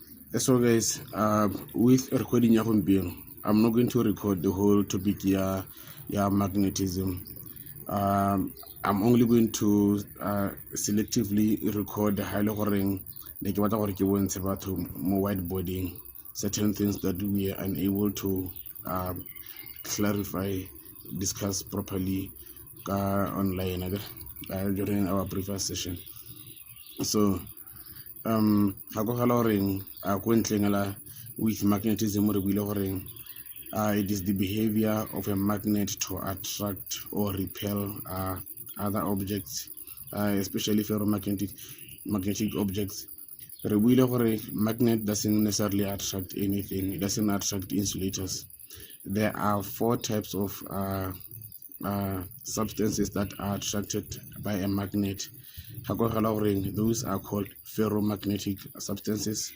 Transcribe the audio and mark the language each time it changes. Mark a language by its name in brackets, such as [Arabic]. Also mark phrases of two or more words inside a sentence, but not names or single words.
[English] So guys, with recording [Tswana] ya gompieno, [English] I'm not going to record the whole topic ya magnetism. I'm only going to selectively record the highly horeng like what I [Tswana] ke bontshe batho mo [English] whiteboarding certain things that we are unable to clarify, discuss properly online during our previous session. So [Tswana] ga go gala goreng ko ntleng la [English] with magnetism [Tswana] re buile goreng [English] it is the behavior of a magnet to attract or repel other objects, especially magnetic objects. [Tswana] Re buile gore [English] magnet doesn't necessarily attract anything. It doesn't attract insulators. There are four types of substances that are attracted by a magnet. Those are called ferromagnetic substances.